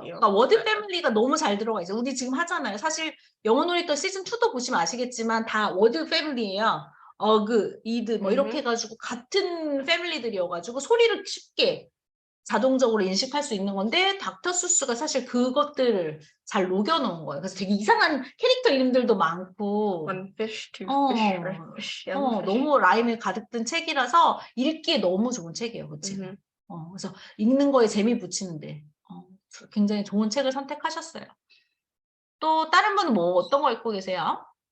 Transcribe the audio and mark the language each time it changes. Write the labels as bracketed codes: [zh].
[ko] 그러니까 워드 패밀리가 너무 잘 들어가 있어요. 우리 지금 하잖아요. 사실 영어 놀이터 시즌 2도 보시면 아시겠지만 다 워드 패밀리예요. 어그, 이드 뭐 이렇게 해가지고 같은 패밀리들이어가지고 소리를 쉽게 자동적으로 인식할 수 있는 건데 닥터 수스가 사실 그것들을 잘 녹여놓은 거예요. 그래서 되게 이상한 캐릭터 이름들도 많고 [en] One fish, two fish, red fish, yellow fish. [ko] 너무 라임에 가득 든 책이라서 읽기에 너무 좋은 책이에요. 그 책은. 그래서 읽는 거에 재미 붙이는데 굉장히 좋은 책을 선택하셨어요. 또 다른 분은 뭐 어떤 거 읽고 계세요?